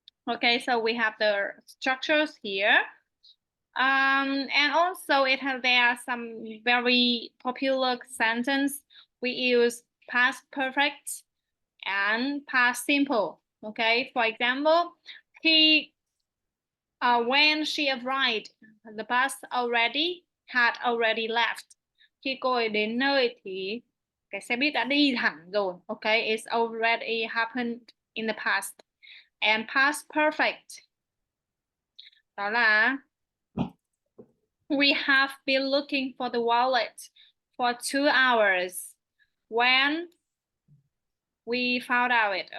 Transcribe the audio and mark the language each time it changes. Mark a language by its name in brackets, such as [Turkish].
[English] Okay, so we have the structures here. And also there are some very popular sentence. We use past perfect and past simple. Okay, for example, when she arrived, the bus had already left. [Vietnamese] Khi cô ấy đến nơi thì cái xe buýt đã đi hẳn rồi. [English] Okay, it's already happened in the past. And past perfect, [Vietnamese] đó là [English] we have been looking for the wallet for 2 hours when we found out it.